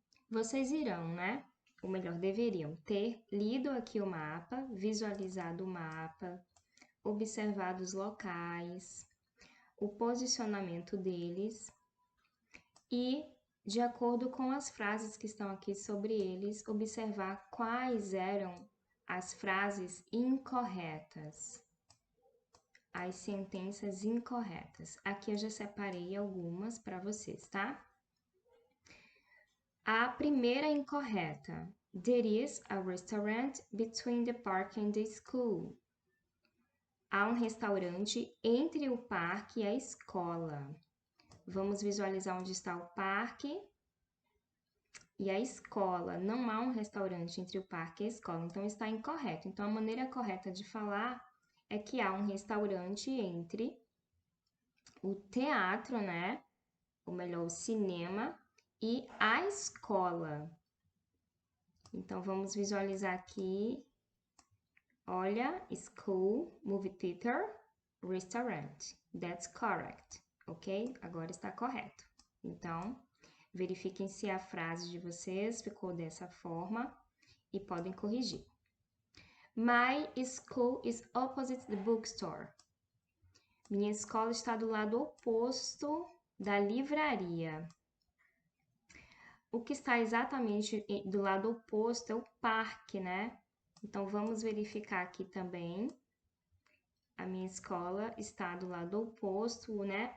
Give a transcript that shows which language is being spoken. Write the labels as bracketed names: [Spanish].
[Portuguese] Vocês irão, né? Ou melhor, deveriam ter lido aqui o mapa, visualizado o mapa, observado os locais, o posicionamento deles e, de acordo com as frases que estão aqui sobre eles, observar quais eram as frases incorretas, as sentenças incorretas. Aqui eu já separei algumas para vocês, tá? A primeira incorreta. [English] There is a restaurant between the park and the school. [Portuguese] Há um restaurante entre o parque e a escola. Vamos visualizar onde está o parque e a escola. Não há um restaurante entre o parque e a escola, então está incorreto. Então, a maneira correta de falar é que há um restaurante entre o teatro, né? Ou melhor, o cinema e a escola. Então, vamos visualizar aqui. Olha, school, movie theater, restaurant. [English] That's correct, ok? [Portuguese] Agora está correto. Então, verifiquem se a frase de vocês ficou dessa forma e podem corrigir. [English] My school is opposite the bookstore. [Portuguese] Minha escola está do lado oposto da livraria. O que está exatamente do lado oposto é o parque, né? Então, vamos verificar aqui também. A minha escola está do lado oposto, né?